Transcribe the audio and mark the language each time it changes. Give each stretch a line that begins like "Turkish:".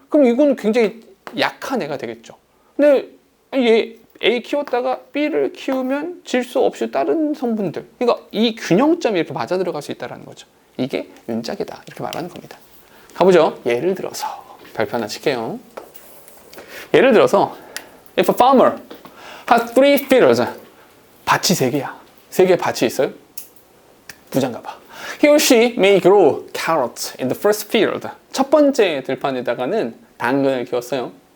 Korean: 그럼 이건 굉장히 약한 애가 되겠죠. 근데 얘 A 키웠다가 B를 키우면 질소 없이 다른 성분들. 그러니까 이 균형점이 이렇게 맞아 들어갈 수 있다는 거죠. 이게 윤작이다. 이렇게 말하는 겁니다. 가보죠. 예를 들어서 발표 하나 칠게요. 예를 들어서
English: if a farmer has 3 fields,
Korean: 밭이 3개야. 3개의 밭이 있어요. 부자인가 봐.
English: He or she may grow carrots in the first field.
Korean: 첫 번째 들판에다가는 당근을 키웠어요.